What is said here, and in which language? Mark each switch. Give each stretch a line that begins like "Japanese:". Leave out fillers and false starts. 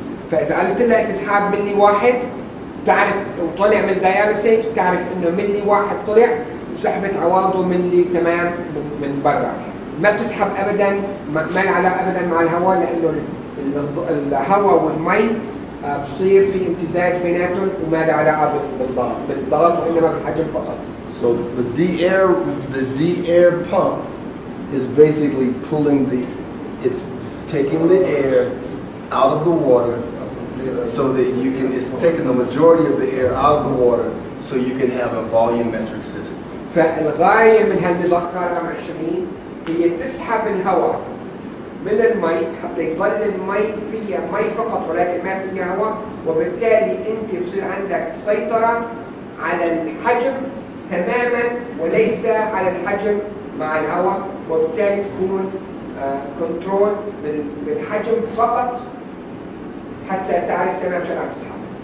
Arabic: فاذا قلت لها تسحب ملي واحد تعرف وطلع من الدياليسيس تعرف انه ملي واحد طلع وسحبت عواضه ملي تمام من برا. ما بتسحب ابدا ما له علاقه ابدا مع الهواء لانه الهواء والمي بصير في امتزاج بيناتهم وما له علاقه بالضغط وانما بالحجم فقط.
English: So the D-air pump is basically it's taking the air out of the water so that you can, it's taking the majority of the air out of the water so you can have a volumetric system.
Arabic: فالغاية من هالمضخة رقم 20 هي تسحب الهواء من المي حتى يضل المي فيها مي فقط ولكن ما فيها هواء وبالتالي انت بصير عندك سيطرة على الحجم تماما وليس على الحجم مع الهواء وبالتالي تكون كنترول بالحجم فقط حتى تعرف تمام شو عم تسحب.